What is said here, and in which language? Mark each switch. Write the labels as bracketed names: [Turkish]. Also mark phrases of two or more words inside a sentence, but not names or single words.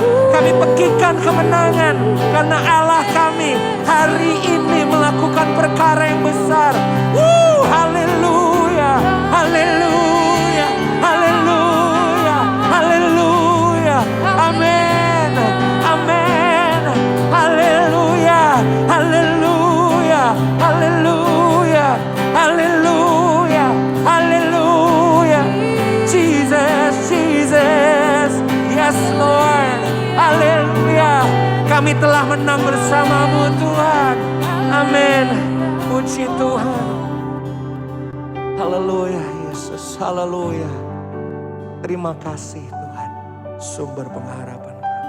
[Indonesian] Kami pegikan kemenangan karena Allah kami hari ini melakukan perkara yang besar. Haleluya, haleluya, haleluya, haleluya. Amin, amin. Haleluya, haleluya, haleluya, haleluya, haleluya. Jesus, Jesus, [English] yes Lord, [Indonesian] haleluya. Kami telah menang bersamamu Tuhan, amin. Puji Tuhan, haleluya Yesus, haleluya. Terima kasih Tuhan, sumber pengharapan kami.